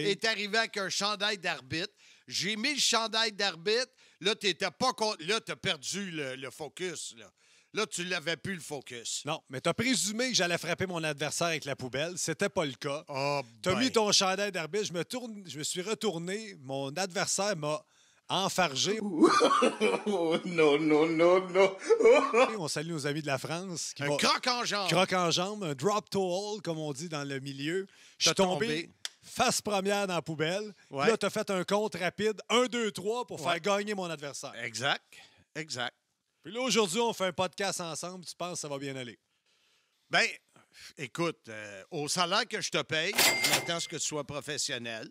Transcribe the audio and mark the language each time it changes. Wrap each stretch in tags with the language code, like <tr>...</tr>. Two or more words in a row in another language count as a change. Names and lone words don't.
<fr>est arrivé avec un chandail d'arbitre. J'ai mis le chandail d'arbitre. Là, t'étais pas là, t'as perdu le focus. Là, tu l'avais plus, le focus. Non, mais t'as présumé que j'allais frapper mon adversaire avec la poubelle. C'était pas le cas. Oh, T'as ben. mis ton chandail d'arbitre. Je me suis retourné. Mon adversaire m'a enfargé.</fr> <en>Oh, no, no, no, no.</en> <fr>On salue nos amis de la France. Un croc en jambe. Croc en jambe, un</fr> <en>drop to hold,</en> <fr>comme on dit dans le milieu. Je suis T'as tombé face première dans la poubelle. Ouais. Puis là, t'as fait un compte rapide, 1, 2, 3, pour faire gagner mon adversaire. Exact. Exact. Puis là, aujourd'hui, on fait un podcast ensemble. Tu penses que ça va bien aller? Ben, écoute, au salaire que je te paye, je m'attends à ce que tu sois professionnel.</fr>